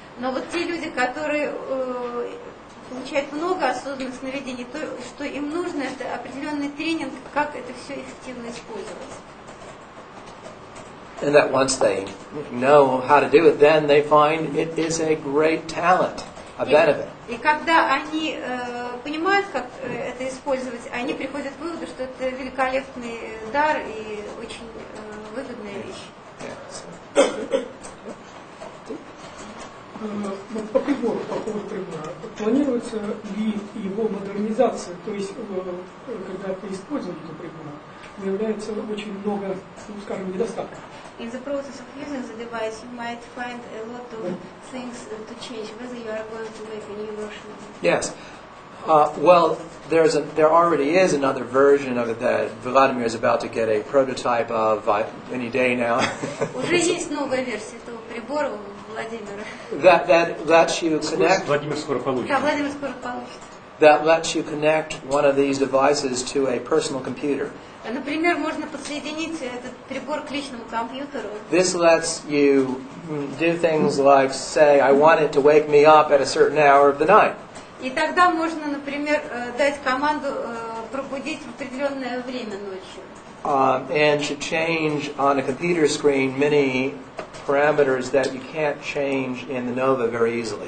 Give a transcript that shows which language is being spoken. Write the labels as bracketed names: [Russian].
[Russian] Но вот те люди, которые получают много осознанных сновидений, то, что им нужно, это определенный тренинг, как это все эффективно использовать. [English] And that once they know how to do it, then they find it is a great talent, a benefit. [Russian] И когда они понимают, как это использовать, они приходят к выводу, что это великолепный дар и очень выгодная вещь. Вот по прибору, по поводу прибора, планируется ли его модернизация, то есть когда при использовании этого прибора выявляется очень много, ну, скажем, недостатков? [English] In the process of using the device, you might find a lot of things to change, whether you are going to make a new version of it. Yes. Well, there already is another version of it that Vladimir is about to get a prototype of any day now. [Russian] Уже есть новая версия этого прибора у Владимира. [English] that lets you connect. [Russian] Владимир скоро получит. Да, Владимир скоро получит. [English] That lets you connect one of these devices to a personal computer. [Russian] Например, можно подсоединить этот прибор к личному компьютеру. [English] This lets you do things like say, I want it to wake me up at a certain hour of the night. [Russian] И тогда можно, например, дать команду пробудить в определенное время ночью. [English] And to change on a computer screen many parameters that you can't change in the Nova very easily.